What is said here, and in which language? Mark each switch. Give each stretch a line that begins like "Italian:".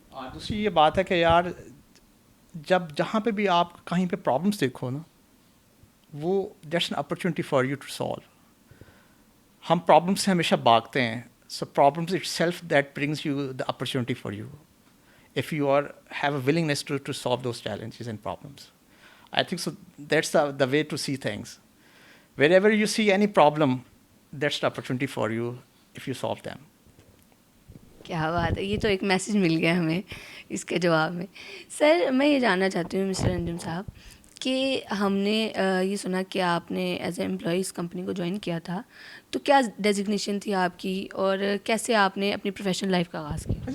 Urdu: اور دوسری یہ بات ہے کہ یار جہاں پہ بھی آپ کہیں پہ پرابلمس دیکھو نا،
English: وہ that's an opportunity for you to solve.
Urdu: ہم پرابلم سے ہمیشہ بھاگتے ہیں،
English: So problems itself that brings you the opportunity for you if you have a willingness to solve those challenges and problems. I think so that's the way to see things. Wherever you see any problem, that's the opportunity for you if you solve them.
Urdu: کیا بات ہے، یہ تو ایک message مل گیا ہمیں اس کے جواب میں۔ سر میں یہ جاننا چاہتی ہوں مسٹر انجم صاحب کہ ہم نے یہ سنا کہ آپ نے as a employee اس company کو جوائن کیا تھا، تو کیا ڈیزگنیشن تھی آپ کی اور کیسے آپ نے اپنی پروفیشنل لائف کا آغاز کیا؟